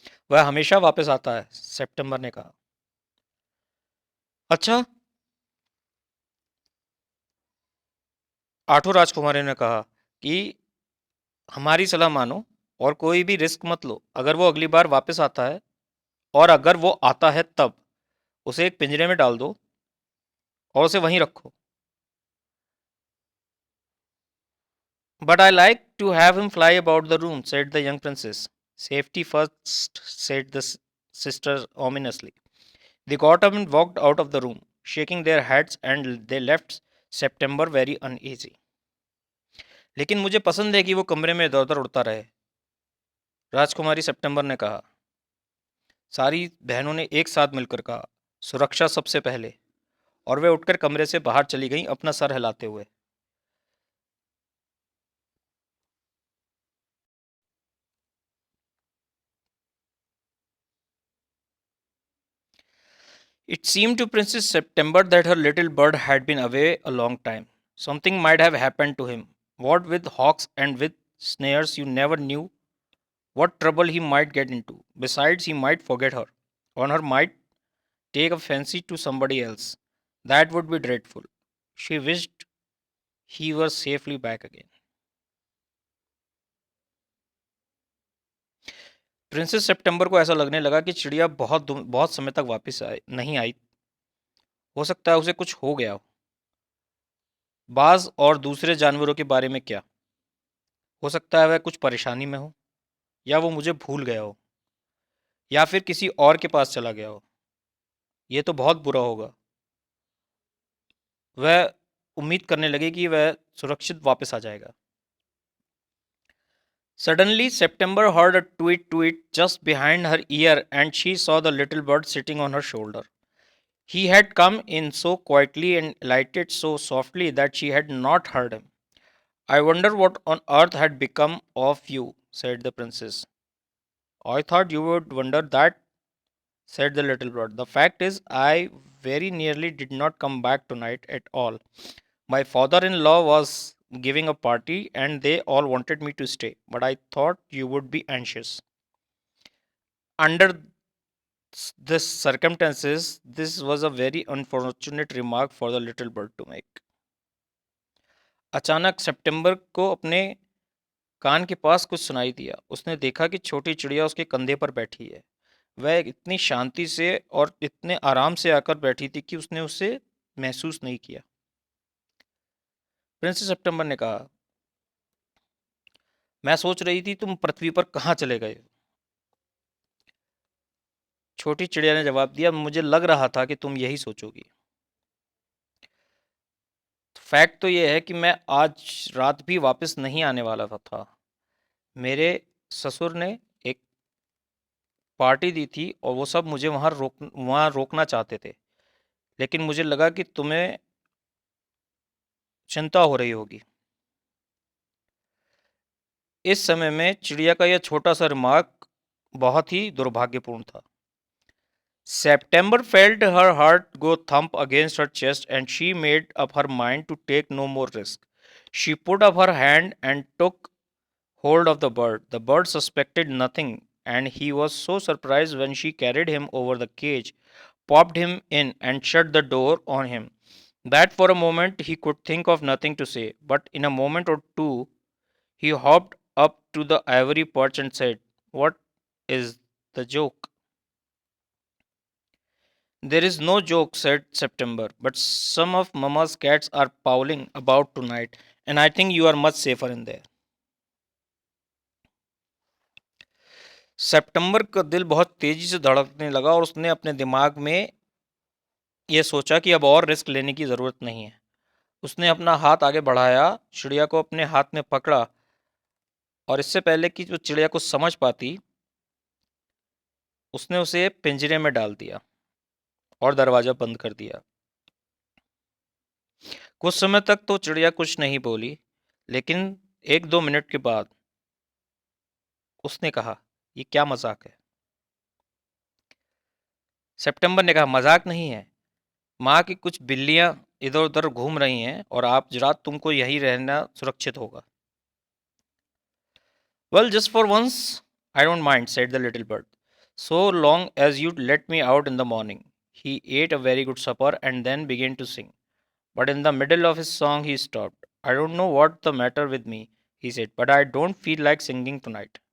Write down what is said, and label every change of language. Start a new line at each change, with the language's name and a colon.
Hindi: वह हमेशा वापस आता है, सितंबर ने कहा। अच्छा, 8 राजकुमारियों ने कहा कि हमारी सलाह मानो और कोई भी रिस्क मत लो। अगर वो अगली बार वापस आता है और अगर वो आता है तब उसे एक पिंजरे में डाल दो और उसे वहीं रखो।
English: But I like to have him fly about the room, said the young princess. Safety first, said the sister ominously. They got up and walked out of the room, shaking their heads, and they left September very uneasy. लेकिन मुझे पसंद है कि वो कमरे में इधर उधर उड़ता रहे, राजकुमारी सितंबर ने कहा। सारी बहनों ने एक साथ मिलकर कहा, सुरक्षा सबसे पहले। और वे उठकर कमरे से बाहर चली गईं, अपना सर हिलाते हुए। It seemed to Princess September that her little bird had been away a long time. Something might have happened to him. What with hawks and with snares, you never knew what trouble he might get into. Besides, he might forget her, or her might take a fancy to somebody else. That would be dreadful. She wished he was safely back again.
Hindi: Princess सितंबर को ऐसा लगने लगा कि चिड़िया बहुत समय तक वापस नहीं आई। हो सकता है उसे कुछ हो गया हो। बाज और दूसरे जानवरों के बारे में क्या? हो सकता है वह कुछ परेशानी में हो, या वो मुझे भूल गया हो, या फिर किसी और के पास चला गया हो। ये तो बहुत बुरा होगा। वह उम्मीद करने लगी कि वह सुरक्षित वापस आ जाएगा।
English: Suddenly, September heard a tweet tweet just behind her ear, and she saw the little bird sitting on her shoulder. He had come in so quietly and alighted so softly that she had not heard him. I wonder what on earth had become of you, said the princess. I thought you would wonder that, said the little bird. The fact is, I very nearly did not come back tonight at all. My father in law was giving a party and they all wanted me to stay, but I thought you would be anxious. Under this circumstances, this was a very unfortunate remark for the little bird to make.
Hindi: अचानक सितंबर को अपने कान के पास कुछ सुनाई दिया। उसने देखा कि छोटी चिड़िया उसके कंधे पर बैठी है। वह इतनी शांति से और इतने आराम से आकर बैठी थी कि उसने उसे महसूस नहीं किया। प्रिंसेस सितंबर ने कहा, मैं सोच रही थी तुम पृथ्वी पर कहाँ चले गए। छोटी चिड़िया ने जवाब दिया, मुझे लग रहा था कि तुम यही सोचोगी। फैक्ट तो यह है कि मैं आज रात भी वापस नहीं आने वाला था। मेरे ससुर ने एक पार्टी दी थी और वो सब मुझे वहाँ रोकना चाहते थे, लेकिन मुझे लगा कि तुम्हें चिंता हो रही होगी। इस समय में चिड़िया का यह छोटा सा रिमार्क बहुत ही दुर्भाग्यपूर्ण था।
English: September felt her heart go thump against her chest and she made up her mind to take no more risk. She put up her hand and took hold of the bird. The bird suspected nothing and he was so surprised when she carried him over the cage, popped him in, and shut the door on him that for a moment he could think of nothing to say. But in a moment or two, he hopped up to the ivory perch and said, what is the joke? There is no joke, said September, but some of Mama's cats are prowling about tonight, and I think you are much safer in there.
Hindi: सितंबर का दिल बहुत तेजी से धड़कने लगा और उसने अपने दिमाग में यह सोचा कि अब और रिस्क लेने की ज़रूरत नहीं है। उसने अपना हाथ आगे बढ़ाया, चिड़िया को अपने हाथ में पकड़ा और इससे पहले कि वो चिड़िया को समझ पाती, उसने उसे पिंजरे में डाल दिया और दरवाज़ा बंद कर दिया। कुछ समय तक तो चिड़िया कुछ नहीं बोली, लेकिन 1-2 मिनट के बाद उसने कहा, ये क्या मजाक है? सितंबर ने कहा, मजाक नहीं है। माँ की कुछ बिल्लियां इधर उधर घूम रही हैं और आप रात तुमको यही रहना सुरक्षित होगा।
English: Well, just for once, I don't mind, said the little bird. So long as you'd let me out in the morning. He ate a very good supper and then began to sing. But in the middle of his song, he stopped. I don't know what the matter with me, he said, but I don't feel like singing tonight.